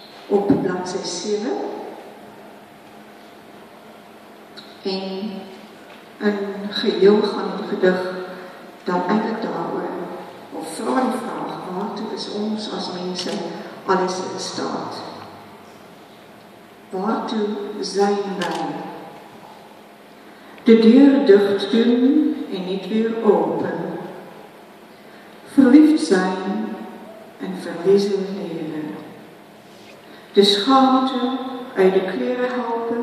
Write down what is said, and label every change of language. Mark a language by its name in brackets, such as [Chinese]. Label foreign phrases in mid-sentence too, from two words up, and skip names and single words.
[Afrikaans] op bladsy 7. En in geheel gaan die gedig dan eintlik daaroor, of vra die vraag, waartoe is ons as mense alles in staat? [Dutch] Waartoe zijn wij? De deur dicht doen en niet weer open. Verliefd zijn en verliezen leren. De schaamte uit de kleren helpen.